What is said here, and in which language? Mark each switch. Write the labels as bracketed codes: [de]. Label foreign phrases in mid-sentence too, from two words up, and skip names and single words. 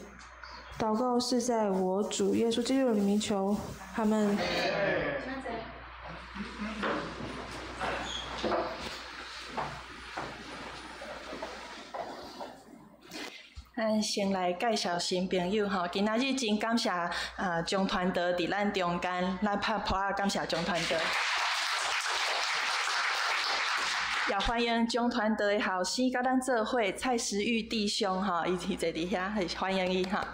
[nan] 祷告是在我主耶稣基督的名求，阿们。咱先来介绍新朋友吼，今仔日真感谢钟团德伫咱中间，咱拍拍啊感谢钟团德。也欢迎钟团德的后生甲咱做伙蔡时玉弟兄吼，伊坐伫遐，欢迎伊哈。